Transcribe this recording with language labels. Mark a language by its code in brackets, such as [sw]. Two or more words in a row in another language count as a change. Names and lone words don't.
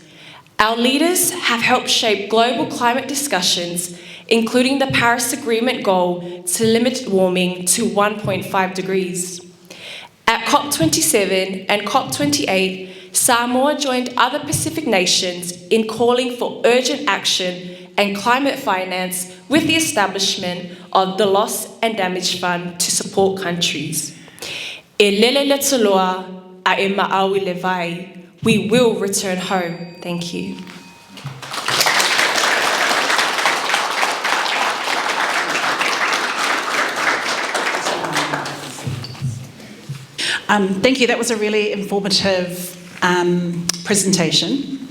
[en] Our leaders have helped shape global climate discussions, including the Paris Agreement goal to limit warming to 1.5 degrees. At COP27 and COP28, Samoa joined other Pacific nations in calling for urgent action and climate finance with the establishment of the Loss and Damage Fund to support countries. [sm] E lele le taloa, a e ma'awi le vai. [en] We will return home. Thank you. Thank you. That was a really informative presentation.